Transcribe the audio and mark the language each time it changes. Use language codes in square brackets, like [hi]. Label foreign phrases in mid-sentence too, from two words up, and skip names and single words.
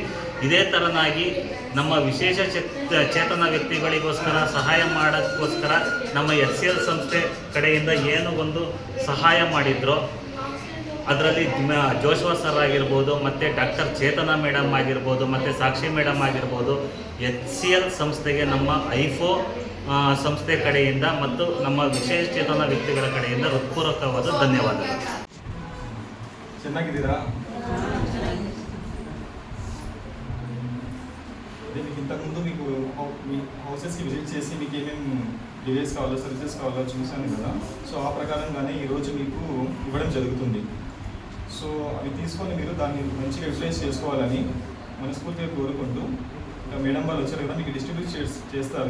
[kn] ಇದೇ ಥರನಾಗಿ ನಮ್ಮ ವಿಶೇಷ ಚೇತನ ವ್ಯಕ್ತಿಗಳಿಗೋಸ್ಕರ ಸಹಾಯ ಮಾಡೋಕ್ಕೋಸ್ಕರ ನಮ್ಮ HCL ಸಂಸ್ಥೆ ಕಡೆಯಿಂದ ಏನು ಒಂದು ಸಹಾಯ ಮಾಡಿದ್ರೋ ಅದರಲ್ಲಿ ಜೋಶ್ವಾ ಸರ್ ಆಗಿರ್ಬೋದು, ಮತ್ತು ಡಾಕ್ಟರ್ ಚೇತನ ಮೇಡಮ್ ಆಗಿರ್ಬೋದು, ಮತ್ತು ಸಾಕ್ಷಿ ಮೇಡಮ್ ಆಗಿರ್ಬೋದು, HCL ಸಂಸ್ಥೆಗೆ ನಮ್ಮ ಐಫೋ ಸಂಸ್ಥೆ ಕಡೆಯಿಂದ ಮತ್ತು ನಮ್ಮ ವಿಶೇಷ ಚೇತನ ವ್ಯಕ್ತಿಗಳ ಕಡೆಯಿಂದ ಹೃತ್ಪೂರ್ವಕವಾದ ಧನ್ಯವಾದಗಳು. ಚೆನ್ನಾಗಿದ್ದೀರಾ? [te] ముందు మీకు మీ హౌసెస్కి విజిట్ చేసి మీకు ఏమేమి డివైస్ కావాలో సర్వీసెస్ కావాలో చూశాను కదా. సో ఆ ప్రకారంగానే ఈరోజు మీకు ఇవ్వడం జరుగుతుంది. సో అవి తీసుకొని మీరు దాన్ని మంచిగా యూటిలైజ్ చేసుకోవాలని మనస్ఫూర్తిగా కోరుకుంటూ, ఇంకా మేడం వాళ్ళు వచ్చారు కదా, మీకు డిస్ట్రిబ్యూట్ చేస్తారు.